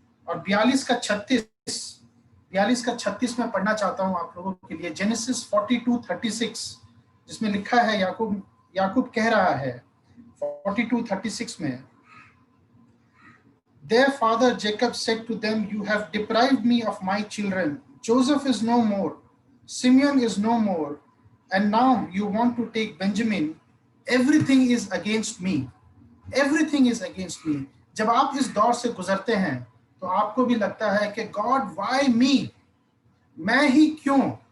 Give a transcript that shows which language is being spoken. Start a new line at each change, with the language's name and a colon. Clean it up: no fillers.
Hindi: और 42 का 36 में पढ़ना चाहता हूँ आप लोगों के लिए, जेनेसिस 42:36, जिसमें लिखा है, याकूब कह रहा है 42:36 में,
English: Their father Jacob said to them, you have deprived me of my children. Joseph is no more, Simeon is no more, and now you want to take Benjamin. Everything is against me. Everything is against me.
Hindi: जब आप इस दौर से गुजरते हैं तो आपको भी लगता है कि
English: God why me,
Hindi: मैं ही क्यों।